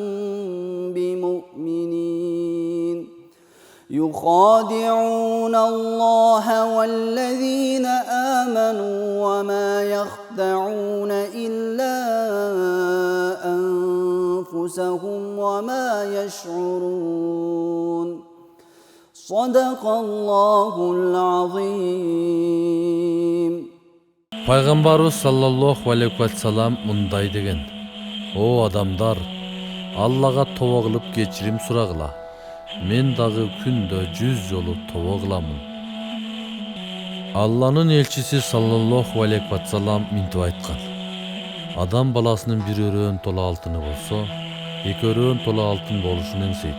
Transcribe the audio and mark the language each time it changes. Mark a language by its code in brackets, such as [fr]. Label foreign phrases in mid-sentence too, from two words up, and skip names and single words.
[ar] بمؤمنين يخادعون الله والذين آمنوا وما يخدعون إلا أنفسهم أنفسهم وما يشعرون صدق الله العظيم. [ky] Пайғамбарыбыз [ar] صلى الله عليه وسلم [ky] мындай деген: О адамдар, Аллаға тоба қылып кечирим сурагыла. Мен дагы күндө 100 жолу тоба кыламын. Алланын элчиси [ar] صلى الله عليه وسلم [ky] минтип айткан: Адам баласынын бир өрөөн тола алтыны болсо, эки өрөөн тола алтын болушун эңсейт.